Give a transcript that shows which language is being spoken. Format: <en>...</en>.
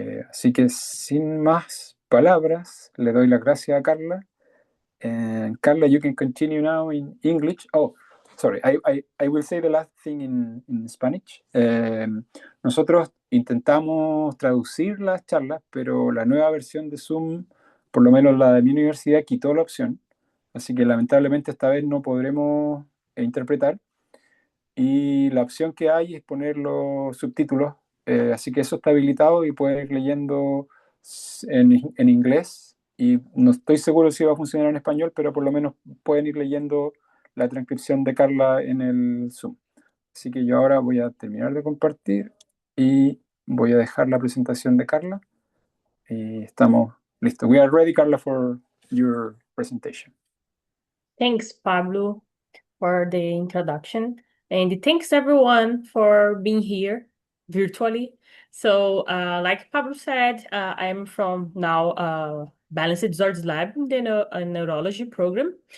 <es>Así que sin más palabras, le doy las gracias a Carla.</es> <en>Carla, you can continue now in English. Oh, sorry, I will say the last thing in Spanish.</en> <es>Nosotros intentamos traducir las charlas, pero la nueva versión de Zoom, por lo menos la de mi universidad, quitó la opción. Así que lamentablemente esta vez no podremos interpretar. Y la opción que hay es poner los subtítulos, así que eso está habilitado y pueden ir leyendo en inglés. Y no estoy seguro si va a funcionar en español, pero por lo menos pueden ir leyendo la transcripción de Carla en el Zoom. Así que yo ahora voy a terminar de compartir y voy a dejar la presentación de Carla. Y estamos listos.</es> <en>We are ready, Carla, for your presentation. Thanks, Pablo, for the introduction. And thanks everyone for being here virtually. So like Pablo said, I'm from now Balanced Disorders Lab in the Neurology program.</en>